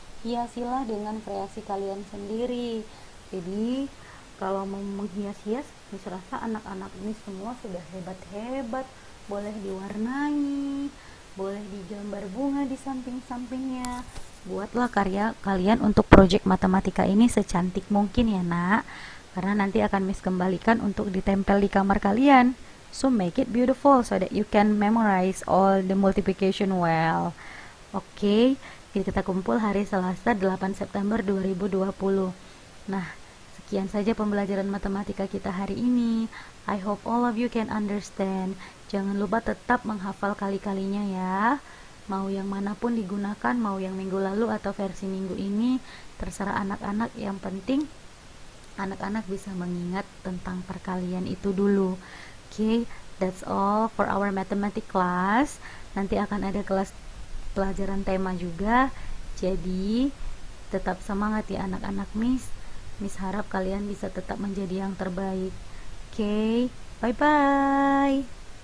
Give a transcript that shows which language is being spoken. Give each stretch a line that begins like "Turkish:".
Indonesian: Hiasilah dengan kreasi kalian sendiri. Jadi kalau mau menghias-hias, Miss rasa anak-anak ini semua sudah hebat-hebat. Boleh diwarnai, boleh digambar bunga di samping-sampingnya. Buatlah karya kalian untuk proyek matematika ini secantik mungkin ya nak, karena nanti akan Miss kembalikan untuk ditempel di kamar kalian.
English: So make it beautiful so that you can memorize all the multiplication well.
Indonesian: Oke, kita kumpul hari Selasa 8 September 2020. Nah, sekian saja pembelajaran matematika kita hari ini.
English: I hope all of you can understand.
Indonesian: Jangan lupa tetap menghafal kali-kalinya ya. Mau yang manapun digunakan, mau yang minggu lalu atau versi minggu ini, terserah anak-anak. Yang penting anak-anak bisa mengingat tentang perkalian itu dulu.
English: Okay, that's all for our mathematics class.
Indonesian: Nanti akan ada kelas pelajaran tema juga. Jadi tetap semangat ya anak-anak Miss. Miss harap kalian bisa tetap menjadi yang terbaik.
English: Okay, bye-bye.